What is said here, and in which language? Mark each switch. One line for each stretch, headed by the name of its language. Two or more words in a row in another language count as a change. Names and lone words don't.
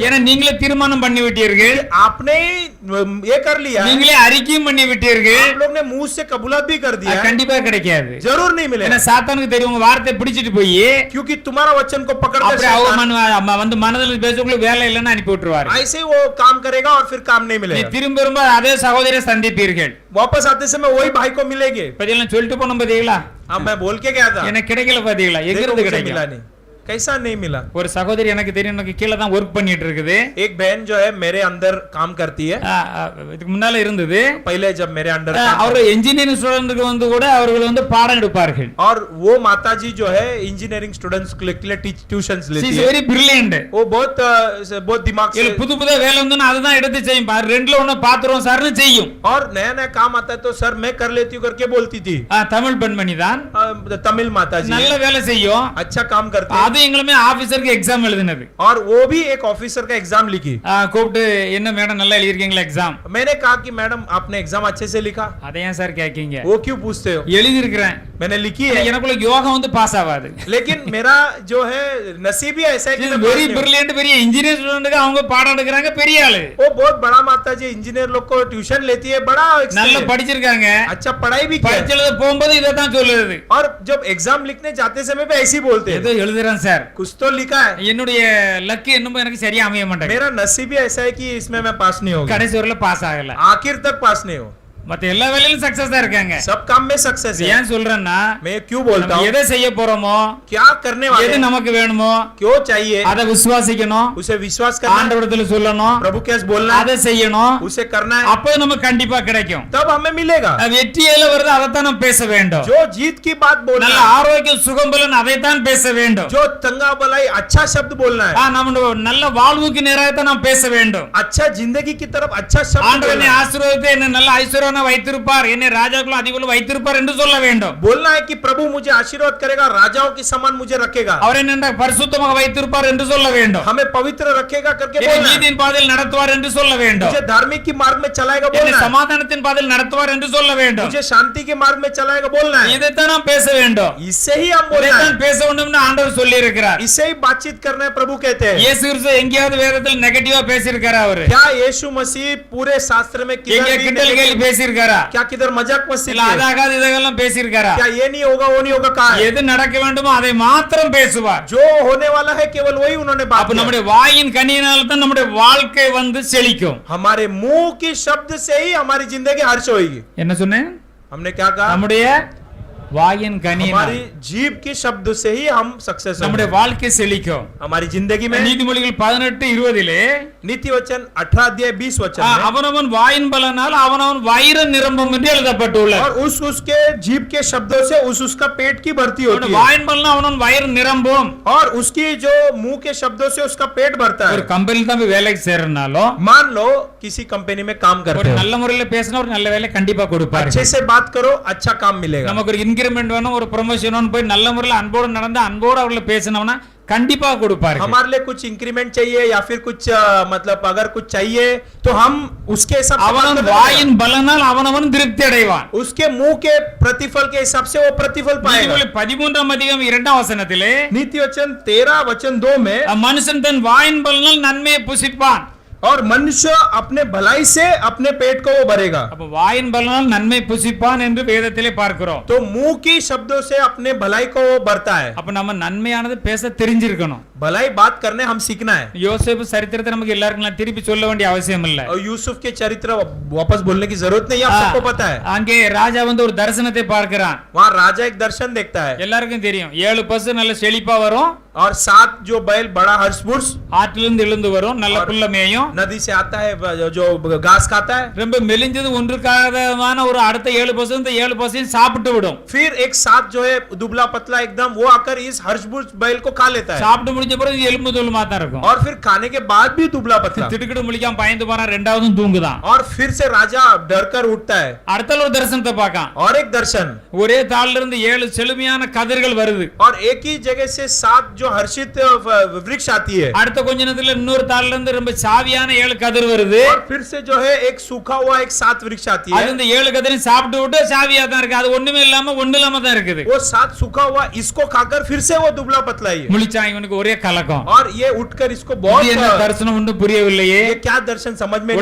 Tamil: ஏன்னா நீங்களே தீர்மானம் பண்ணி விட்டீர்கள்,
Hindi: आपने ही ये कर लिया है,
Tamil: நீங்களே அறிக்கையும் பண்ணி விட்டீர்கள்,
Hindi: आप लोग ने मुंह से कबूलत भी कर दिया
Tamil: அது
Hindi: है,
Tamil: கண்டிப்பா கிடைக்காது.
Hindi: जरूर नहीं
Tamil: ஏன்னா
Hindi: मिलेगा।
Tamil: சாத்தானுக்கு தெரியும் உங்க வார்த்தை பிடிச்சிட்டு போய்
Hindi: क्योंकि तुम्हारा वचन को पकड़कर
Tamil: அப்படியே
Hindi: शैतान
Tamil: அவ வந்து மனதில் பேசக்குள்ள வேலை இல்லைன்னு அனுப்பி விட்டுருவாரு.
Hindi: ऐसे ही वो काम करेगा और फिर काम नहीं
Tamil: நீ
Hindi: मिलेगा।
Tamil: திரும்ப திரும்ப அதே சகோதரியை சந்திப்பீர்கள்.
Hindi: वापस आते समय वही भाई को मिलेंगे।
Tamil: பதிலாம் சொல்லிட்டு போனோம் பாத்தீங்களா,
Hindi: अब मैं बोल के गया था,
Tamil: எனக்கு கிடைக்கல பாத்தீங்களா, எங்க
Hindi: देखो
Tamil: இருந்து
Hindi: मुझे
Tamil: கிடைக்கல.
Hindi: मिला नहीं, कैसा नहीं मिला।
Tamil: ஒரு சகோதரி எனக்கு தெரியும், எனக்கு கீழே தான் ஒர்க் பண்ணிட்டு இருக்குது.
Hindi: एक बहन जो है मेरे अंदर काम करती है,
Tamil: இதுக்கு முன்னால இருந்தது.
Hindi: पहले जब मेरे अंडर
Tamil: அவர்
English: engineering student
Tamil: வந்து கூட அவர்கள் வந்து பாடம் எடுப்பார்கள்.
Hindi: और वो माताजी जो है
English: engineering students
Hindi: के लिए ट्यूशंस
English: She
Hindi: लेती
English: is
Hindi: है।
English: very brilliant.
Hindi: वो बहुत दिमाग से,
Tamil: இல்ல புது புது வேலை வந்து அதுதான் எடுத்து செய்யும். ரெண்டுல ஒண்ணு பாத்துறோம் சார்னு செய்யும்.
Hindi: और नया नया काम आता है तो सर मैं कर लेती हूँ करके बोलती थी।
Tamil: தமிழ் பெண்மணி தான்,
Hindi: तमिल माताजी
Tamil: நல்ல
Hindi: है,
Tamil: வேலை செய்யும்.
Hindi: अच्छा काम करती है।
Tamil: அது எங்களுமே
English: officer exam
Tamil: எழுதினது.
Hindi: और वो भी एक ऑफिसर का एग्जाम लिखी।
Tamil: கூப்பிட்டு என்ன மேடம் நல்லா எழுதிருக்கீங்களா எக்ஸாம்?
Hindi: मैंने कहा कि मैडम आपने एग्जाम अच्छे से लिखा?
Tamil: அதை ஏன் சார் கேக்கீங்க?
Hindi: वो क्यों पूछते हो?
Tamil: எழுதி இருக்கிறேன்,
Hindi: मैंने लिखी है,
Tamil: எனக்குள்ள யோகம் வந்து பாஸ் ஆகாது.
Hindi: लेकिन मेरा जो है नसीब ही ऐसा है कि मैं
Tamil: வெரி
Hindi: पास नहीं हूं।
Tamil: பிரில்லியன்ட், பெரிய
English: engineer student
Tamil: அவங்க பாடம் எடுக்கறாங்க, பெரிய ஆளு,
Hindi: वो बहुत बड़ा माताजी इंजीनियर लोग को ट्यूशन लेती है, बड़ा
Tamil: நல்ல experience, படிச்சிருக்காங்க.
Hindi: अच्छा पढ़ाई भी किया है।
Tamil: படிச்சது போகும்போது இத தான் சொல்லுது.
Hindi: और जब एग्जाम लिखने जाते समय भी ऐसे ही बोलते
Tamil: ஏதோ
Hindi: हैं,
Tamil: எழுதுறேன் சார்,
Hindi: कुछ तो लिखा है।
Tamil: என்னுடைய லக்கு என்னமோ எனக்கு சரியா அமைய மாட்டேங்குது.
Hindi: मेरा नसीब ही ऐसा है कि इसमें मैं पास नहीं होगा,
Tamil: கடைசி வரல பாஸ் ஆகல.
Hindi: आखिर तक पास नहीं हो।
Tamil: மத்த எல்லா வேலையிலும் சக்சஸ் தான் இருக்காங்க.
Hindi: सब काम में सक्सेस है।
Tamil: ஏன் சொல்றேன்னா,
Hindi: मैं क्यों बोलता
Tamil: நம்ம
Hindi: हूँ?
Tamil: எதை செய்ய போறோமோ,
Hindi: क्या करने वाले
Tamil: எது
Hindi: हैं?
Tamil: நமக்கு வேணுமோ
Hindi: क्यों चाहिए
Tamil: அதை விசுவாசிக்கணும்,
Hindi: उसे विश्वास करना है,
Tamil: ஆண்டவரிடத்துல சொல்லணும்,
Hindi: प्रभु के बोलना है,
Tamil: அதை செய்யணும்.
Hindi: उसे करना है,
Tamil: அப்போ நமக்கு கண்டிப்பா கிடைக்கும்.
Hindi: तब हमें मिलेगा।
Tamil: வெற்றியில வருது அதைத்தான் நம்ம பேச வேண்டும்.
Hindi: जो जीत की बात बोलना
Tamil: நல்ல
Hindi: है,
Tamil: ஆரோக்கியம் சுகம் பலன் அதைத்தான் பேச வேண்டும்.
Hindi: जो तंगा बलाई अच्छा शब्द बोलना है,
Tamil: நம்ம நல்ல வாழ்வுக்கு நேராகத்தான் நாம் பேச வேண்டும்.
Hindi: अच्छा जिंदगी की तरफ अच्छा शब्द
Tamil: ஆண்டவர் என்னை
Hindi: बोलना है।
Tamil: ஆசீர்வதித்து என்னை நல்ல ஐஸ்வர்யவானா வைத்திருப்பார், என்னை ராஜாக்களும் அதிபதிகளும் வைத்திருப்பார் என்று சொல்ல வேண்டும்.
Hindi: बोलना है कि प्रभु मुझे आशीर्वाद करेगा, राजाओं के समान मुझे रखेगा,
Tamil: அவர் என்னை பரிசுத்தமாக வைத்திருப்பார் என்று சொல்ல வேண்டும்.
Hindi: हमें पवित्र रखेगा करके
Tamil: என்னை
Hindi: बोलना है।
Tamil: நீதியின் பாதையில் நடத்துவார் என்று சொல்ல வேண்டும்.
Hindi: मुझे धार्मिक की मार्ग में चलाएगा
Tamil: என்னை
Hindi: बोलना है,
Tamil: சமாதானத்தின் பாதையில் நடத்துவார் என்று சொல்ல வேண்டும்.
Hindi: मुझे शांति के मार्ग में चलाएगा बोलना है।
Tamil: இதைத்தான் நாம் பேச வேண்டும்.
Hindi: इससे ही हम बोलना
Tamil: இதைத்தான்
Hindi: है,
Tamil: பேச வேண்டும்னு ஆண்டவர் சொல்லி இருக்கிறார்.
Hindi: इससे ही बातचीत करना है प्रभु कहते हैं।
Tamil: இயேசு கிறிஸ்து எங்கேயாவது வேதத்தில் நெகட்டிவா பேசியிருக்காரா? அவரு
Hindi: क्या यीशु मसीह पूरे शास्त्र में
Tamil: எங்க
Hindi: किधर भी
Tamil: கிண்டல் கேலி
Hindi: नहीं-
Tamil: பேசியிருக்காரா?
Hindi: क्या किधर मजाक मस्ती
Tamil: இல்ல
Hindi: किया?
Tamil: அதாகாது இதெல்லாம் பேசியிருக்காரா?
Hindi: क्या ये नहीं होगा वो नहीं होगा कहा है?
Tamil: எது நடக்க வேண்டுமோ அதை மாத்திரம் பேசுவார்.
Hindi: जो होने वाला है केवल वही उन्होंने बात
Tamil: அப்ப
Hindi: किया।
Tamil: நம்முடைய வாயின் கனியினால தான் நம்முடைய வாழ்க்கை வந்து செழிக்கும்.
Hindi: हमारे मुंह की शब्द से ही हमारी जिंदगी हर्ष होगी।
Tamil: என்ன சொன்னேன்?
Hindi: हमने क्या कहा?
Tamil: நம்முடைய வாயின் கனியினால்
Hindi: हमारी जीभ की शब्द से ही हम सक्सेस
Tamil: நம்முடைய
Hindi: होंगे।
Tamil: வாழ்க்கை செழிக்கும்.
Hindi: हमारी जिंदगी में
Tamil: நீதிமொழிகள் 18:20
Hindi: नीति वचन 18 अध्याय 20 वचन में,
Tamil: அவனவன் வாயின் பலனால் அவனவன் வயிறு நிரம்பும் என்று எழுதப்பட்டுள்ளது.
Hindi: और उसके जीभ के शब्दों से उसका पेट की भर्ती होती है,
Tamil: வாயின் பலனால் அவனவன் வயிறு நிரம்பும்.
Hindi: और उसकी जो मुंह के शब्दों से उसका पेट भरता
Tamil: ஒரு
Hindi: है।
Tamil: கம்பெனில தான் போய் வேலைக்கு சேரனாலும்
Hindi: मान लो किसी कंपनी में काम
Tamil: ஒரு
Hindi: करते हो,
Tamil: நல்ல முறையில பேசினா ஒரு நல்ல வேலை கண்டிப்பா கொடுப்பாரு.
Hindi: अच्छे से बात करो अच्छा काम मिलेगा।
Tamil: நமக்கு ஒரு இன்கிரிமெண்ட் வேணும், ஒரு ப்ரமோஷன் வேணும், போய் நல்ல முறையில் அன்போடு நடந்து அன்போடு அவர்களை பேசினோம்னா கண்டிப்பா கொடுப்பாரு.
Hindi: हमारे लिए कुछ इंक्रीमेंट चाहिए या फिर कुछ मतलब अगर कुछ चाहिए तो हम उसके हिसाब से बात
Tamil: அவனவன்
Hindi: करेंगे।
Tamil: வாயின் பலனால் அவனவன் திருப்தி அடைவான்.
Hindi: उसके मुंह के प्रतिफल के हिसाब से वो प्रतिफल पाएगा।
Tamil: நீதிமொழி 13:2
Hindi: नीति वचन 13 वचन 2 में
Tamil: மனுஷன் தன் வாயின் பலனால் நன்மையை புசிப்பான்.
Hindi: और मनुष्य अपने भलाई से अपने पेट को वो भरेगा।
Tamil: அப்ப வாயின் பலனால் நன்மை புசிப்பான் என்று வேதத்திலே பார்க்கிறோம்.
Hindi: तो मुंह की शब्दों से अपने भलाई को वो भरता है।
Tamil: அப்ப நம்ம நன்மையானது பேச தெரிஞ்சிருக்கணும்.
Hindi: भलाई बात करने हम सीखना है।
Tamil: யோசேப்பு சரித்திரத்தை நமக்கு எல்லாருக்கும் திருப்பி சொல்ல வேண்டிய அவசியம் இல்ல.
Hindi: और यूसुफ के चरित्र वापस बोलने की जरूरत नहीं, आप सबको पता है।
Tamil: அங்கே ராஜா வந்து ஒரு தரிசனத்தை பார்க்கிறான்.
Hindi: वहाँ राजा एक दर्शन देखता है
Tamil: எல்லாருக்கும் தெரியும் 7 பசு நல்ல செழிப்பா வரும்,
Hindi: और 7 जो बैल बड़ा हर्षपुरुष
Tamil: ஆற்றிலிருந்து எழுந்து வரும், நல்ல புல்ல மேயும்,
Hindi: नदी से आता है जो घास खाता है।
Tamil: ரொம்ப மெலிஞ்சது ஒன்றுக்காகமான ஒரு அடுத்த 7 பசு இந்த 7 பசையும் சாப்பிட்டு விடும்.
Hindi: फिर एक 7 जो है दुबला पतला एकदम वो आकर इस हर्षपुरुष बैल को खा लेता है।
Tamil: சாப்பிட்டு முடிஞ்ச பிறகு எலும்பு தோலுமா தான் இருக்கும்.
Hindi: और फिर खाने के बाद भी दुबला पतला,
Tamil: திடுக்கிட்டு முழிக்காம பயந்து போறான், ரெண்டாவதும் தூங்குதான்.
Hindi: और फिर से राजा डर कर उठता है।
Tamil: அடுத்த ஒரு தரிசனத்தை பார்க்கான்.
Hindi: और एक दर्शन,
Tamil: ஒரே தாள்ல இருந்து 7 செழுமையான கதிர்கள் வருது.
Hindi: और एक ही जगह से 7 जो हर्षित वृक्ष आती है।
Tamil: அடுத்த கொஞ்ச நேரத்துல இன்னொரு தாள்ல இருந்து ரொம்ப சாவியான 7 கதிர் வருது.
Hindi: और फिर से जो है एक सूखा हुआ एक 7 वृक्ष आती
Tamil: அது
Hindi: है।
Tamil: இந்த 7 கதிரையும் சாப்பிட்டு விட்டு சாவியா தான் இருக்கு. அது ஒண்ணுமே இல்லாம ஒண்ணு இல்லாம தான் இருக்குது.
Hindi: वो 7 सूखा हुआ इसको खाकर फिर से वो दुबला पतला ही है।
Tamil: முழிச்சான், இவனுக்கு ஒரே கலக்கம்.
Hindi: और ये उठकर इसको
Tamil: இது
Hindi: बहुत
Tamil: என்ன தரிசனம் ஒன்றும் புரியவில்லையே.
Hindi: ये क्या दर्शन समझ में नहीं